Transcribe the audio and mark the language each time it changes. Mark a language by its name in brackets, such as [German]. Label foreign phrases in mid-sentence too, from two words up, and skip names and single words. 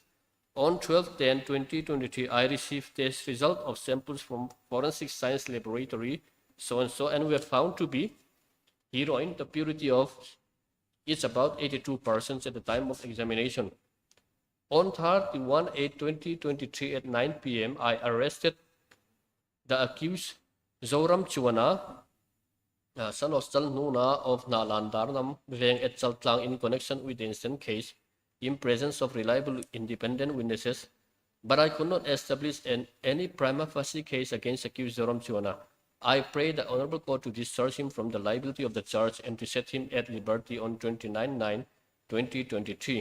[English] On 12/10/2023, I received test result of samples from Forensic Science Laboratory so-and-so and were found to be heroin, the purity of is about 82% at the time of examination. On 31/8/2023 at 9 p.m., I arrested the accused Zoram Chuana, son of Sal Nuna of Nalandarnam, Veng et Saltlang in connection with the instant case, in presence of reliable independent witnesses, but I could not establish any [Latin] prima facie [English] case against accused Zoram Chuana. I pray the Honorable Court to discharge him from the liability of the charge and to set him at liberty on 29/9/2023.